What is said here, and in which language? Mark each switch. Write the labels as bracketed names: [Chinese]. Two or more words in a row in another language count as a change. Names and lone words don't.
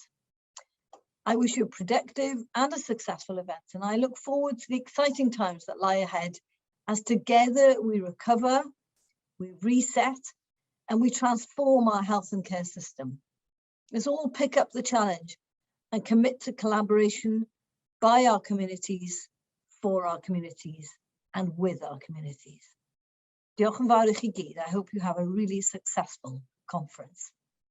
[English] I wish you a productive and a successful event, and I look forward to the exciting times that lie ahead as together we recover, we reset, and we transform our health and care system. Let's all pick up the challenge and commit to collaboration by our communities, for our communities, and with our communities. [Welsh] Diolch yn fawr i chi gyd. [English] I hope you have a really successful conference.